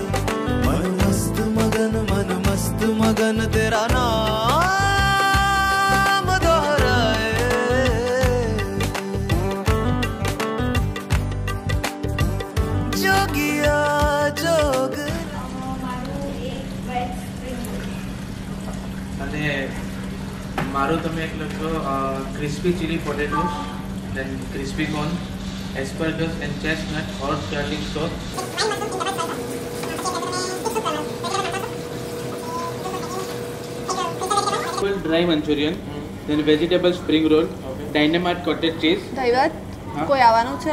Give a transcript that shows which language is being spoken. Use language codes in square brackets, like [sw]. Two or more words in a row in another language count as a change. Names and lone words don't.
[hi] मन मस्त मगन तेरा नाम दोहराए। जोगिया जोग [gu] અને મારું તમે એક લખો [en] crispy chilli potatoes, then crispy corn, asparagus and chestnut hot garlic sauce. Full dry Manchurian, then vegetable spring roll, dynamite cottage cheese. [gu] ધૈવત કોઈ આવવાનું છે?